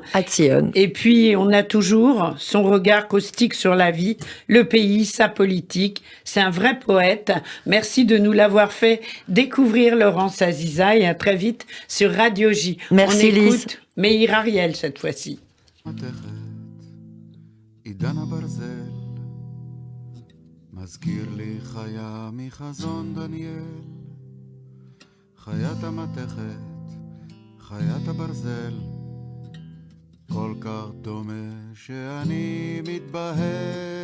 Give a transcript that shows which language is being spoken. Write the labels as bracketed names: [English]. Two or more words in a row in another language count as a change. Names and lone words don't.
[French] À Tzion. Et puis on a toujours son regard caustique sur la vie, le pays, sa politique. C'est un vrai poète. Merci de nous l'avoir fait découvrir, Laurence Aziza, et à très vite sur Radio J. Merci, on écoute Lise. Meir Ariel cette fois-ci. [Hebrew] עידן הברזל מזכיר לי חיה מחזון דניאל, חיית המתכת, חיית הברזל, כל כך דומה שאני מתבהל.